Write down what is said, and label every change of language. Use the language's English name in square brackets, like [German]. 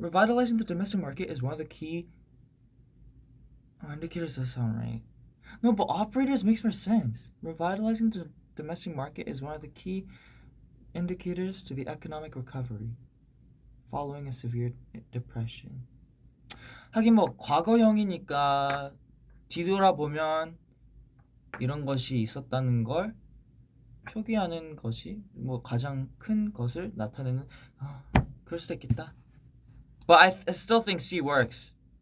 [English] Revitalizing the domestic market is one of the key indicators. Does sound right. No, but operators makes more sense. Revitalizing the domestic market is one of the key indicators to the economic recovery following a severe depression. [Korean] 하긴 뭐 과거형이니까 뒤돌아보면 이런 것이 있었다는 걸 표기하는 것이 뭐 가장 큰 것을 나타내는 그럴 수도 있겠다. [English] But I still think C works.